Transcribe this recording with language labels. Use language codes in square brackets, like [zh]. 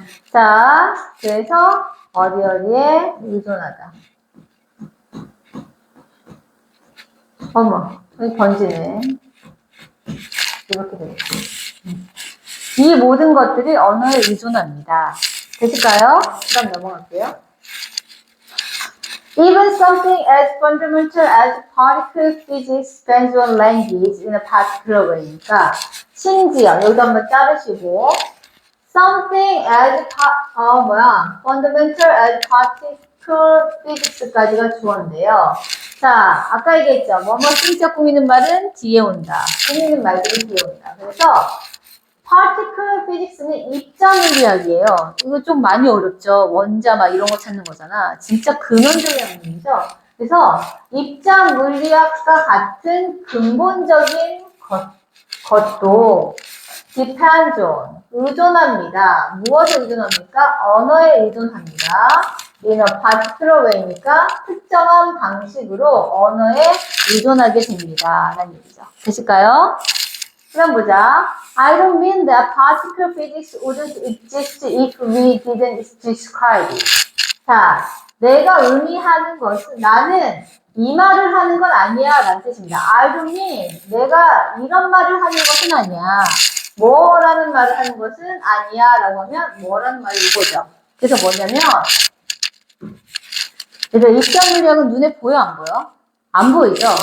[ko] 자, 그래서 어디에 의존하다. 어머, 여기 번지네. 이렇게 되겠죠. 이 모든 것들이 언어에 의존합니다. 되실까요? 그럼 넘어갈게요. [en] Even something as fundamental as particle physics depends on language in a particular way. [ko] 그러니까 심지어 여기도 한번 자르시고 [en] something as fundamental as particle physics [ko] 까지가 주어인데요. 자, 아까 얘기했죠. 뭐뭐 심지어 꾸미는 말은 뒤에 온다. 꾸미는 말들은 뒤에 온다. 그래서 particle physics는 입자물리학이에요. 이거 좀 많이 어렵죠. 원자 막 이런 거 찾는 거잖아. 진짜 근원적인 학문이죠. 그래서 입자물리학과 같은 근본적인 것도 [en] depends on, [ko] 의존합니다. 무엇에 의존합니까? 언어에 의존합니다. [en] in a particular way [ko] 니까 특정한 방식으로 언어에 의존하게 됩니다. 라는 얘기죠. 되실까요? 그럼 보자. [en] I don't mean that particle physics wouldn't exist if we didn't describe it. [ko] 자, 내가 의미하는 것은 나는 이 말을 하는 건 아니야 라는 뜻입니다. [en] I don't mean [ko] 내가 이런 말을 하는 것은 아니야. 뭐라는 말을 하는 것은 아니야 라고 하면 뭐라는 말이 이거죠. 그래서 뭐냐면 입자물리학은 눈에 보여 안 보여? 안 보이죠?